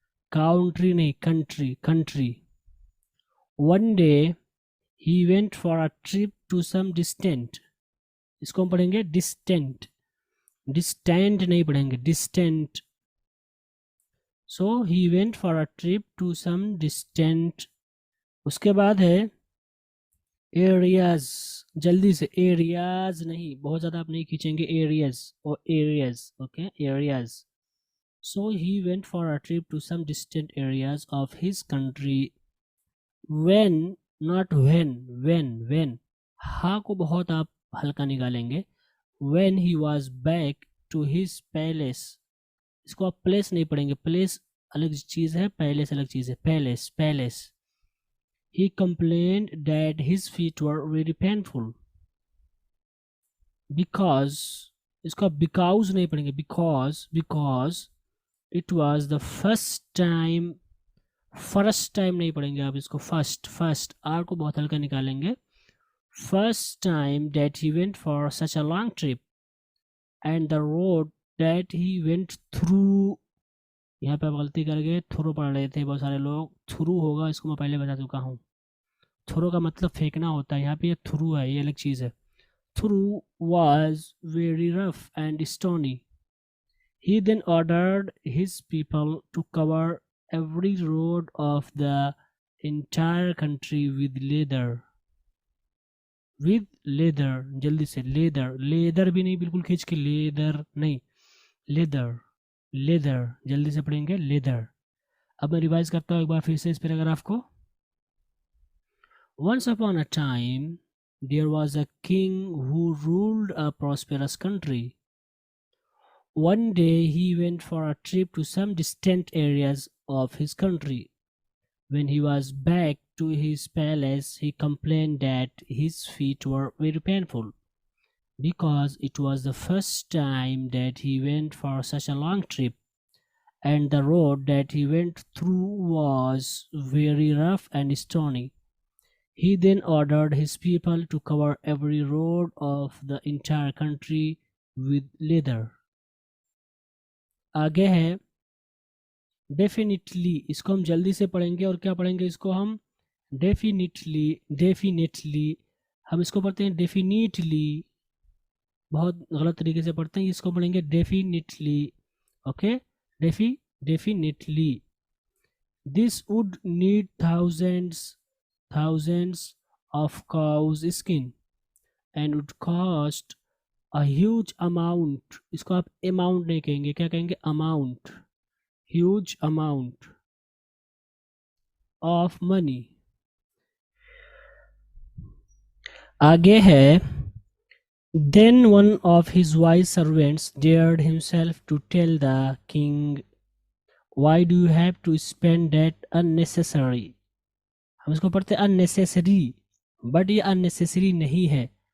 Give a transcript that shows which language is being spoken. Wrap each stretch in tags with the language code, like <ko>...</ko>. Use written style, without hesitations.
<en>Country. One day, he went for a trip to some distant.</en> <hi>इसको हम पढ़ेंगे distant.</hi> <en>Distant</en> <hi>नहीं पढ़ेंगे,</hi> <en>distant. So he went for a trip to some distant.</en> <hi>उसके बाद है एरियाज, जल्दी से, एरियाज नहीं, बहुत ज़्यादा आप नहीं खींचेंगे, एरियाज और areas, okay, areas.</hi> <en>So he went for a trip to some distant areas of his country. When, not when, when</en> <hi>हा को बहुत आप हल्का निकालेंगे.</hi> <en>When he was back to his palace.</en> <hi>इसको आप प्लेस नहीं पढ़ेंगे, प्लेस अलग चीज़ है, पैलेस अलग चीज़ है.</hi> <en>Palace. He complained that his feet were very painful because,</en> <hi>इसको</hi> <en>because</en> <hi>नहीं पढ़ेंगे,</hi> <en>because it was the first time</en> <hi>नहीं पढ़ेंगे आप इसको,</hi> <en>first R</en> <hi>को बहुत हल्का निकालेंगे.</hi> <en>First time that he went for such a long trip, and the road that he went through,</en> <hi>यहाँ पे आप गलती कर गए,</hi> <en>through</en> <hi>पढ़ रहे थे बहुत सारे लोग. थ्रू होगा, इसको मैं पहले बता चुका हूँ. थ्रू का मतलब फेंकना होता है, यहाँ पे ये थ्रू है, ये अलग चीज़ है.</hi> <en>Through was very rough and stony. He then ordered his people to cover every road of the entire country with leather.</en> <hi>जल्दी से, leather भी नहीं, बिल्कुल खींच के, leather नहीं, leather जल्दी से पढ़ेंगे, leather. अब मैं रिवाइज करता हूँ एक बार फिर से इस पैराग्राफ को.</hi> <en>Once upon a time, there was a king who ruled a prosperous country. One day he went for a trip to some distant areas of his country. When he was back to his palace, he complained that his feet were very painful because it was the first time that he went for such a long trip, and the road that he went through was very rough and stony. He then ordered his people to cover every road of the entire country with leather.</en> <hi>आगे है definitely, इसको हम जल्दी से पढ़ेंगे. और क्या पढ़ेंगे इसको हम? definitely. हम इसको पढ़ते हैं definitely, बहुत गलत तरीके से पढ़ते हैं. इसको पढ़ेंगे definitely, okay, definitely.</hi> <en>This would need thousands of cow's skin and would cost a huge amount.</en> <hi>इसको आप amount नहीं कहेंगे, क्या कहेंगे?</hi> <en>amount. Huge amount of money.</en> <hi>आगे है</hi> <en>then one of his wise servants dared himself to tell the king, why do you have to spend that unnecessary?</en> <hi>हम इसको पढ़ते हैं unnecessary, बट ये unnecessary नहीं है.</hi>